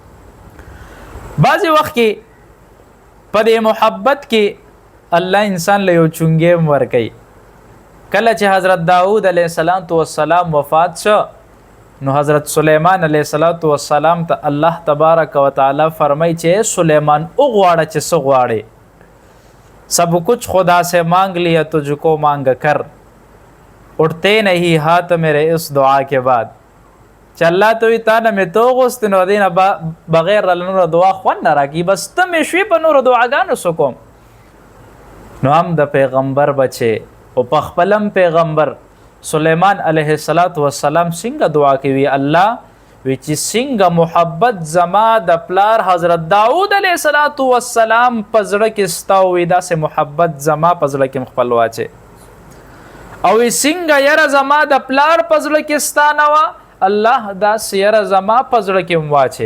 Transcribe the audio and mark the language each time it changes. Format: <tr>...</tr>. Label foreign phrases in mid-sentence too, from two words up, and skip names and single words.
<ps>بعضی وخت کې په دې محبت کې الله انسان له یو چونګې ور کوي. کله چې حضرت داود</ps> <ar>علیه السلام</ar> <ps>وفات شو نو حضرت سلیمان</ps> <ar>علیه السلام</ar> <ps>ته الله</ps> <ar>تبارک وتعالی</ar> <ps>فرمای چې سلیمان او غواړه چې څه غواړي</ps> <ur>سب کچھ خدا سے مانگ لیا تجھ کو مانگ کر اٹھتے نہیں ہاتھ میرے اس دعا کے بعد</ur> <ps>چې الله ته تا نه مې تو غوست نو دینه بغیر نور دعا خو نه راکی بس ته مې شوي په نور دعاګانو سکوم. نو هم د پیغمبر بچي او په خپلم پیغمبر سلیمان</ps> <ar>علیه السلام</ar> <ps>څنګه دعا کوي الله وی چې څنګه محبت زما د پلار حضرت داود</ps> <ar>علیه السلام</ar> <ps>پزړه کې ستاوي داسې محبت زما پزړه کې خپل واچي او څنګه یره زما د پلار پزړه کې ستانوا الله دا سیره زما پزړه کې واچي.</ps>